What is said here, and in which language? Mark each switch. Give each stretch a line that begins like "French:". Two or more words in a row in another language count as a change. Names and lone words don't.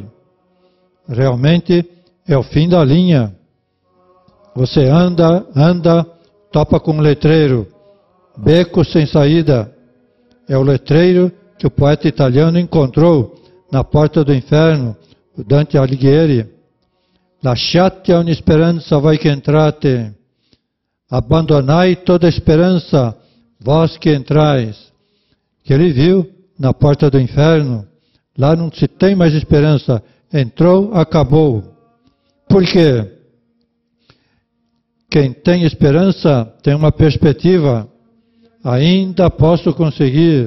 Portuguese: Realmente é o fim da linha. Você anda, topa com um letreiro, beco sem saída. É o letreiro que o poeta italiano encontrou na porta do inferno, o Dante Alighieri.
Italian: Lasciate ogni speranza voi che entrate,
Portuguese: abandonai toda esperança, vós que entrais. Que ele viu na porta do inferno, lá não se tem mais esperança, entrou, acabou. Por quê? Quem tem esperança tem uma perspectiva, ainda posso conseguir.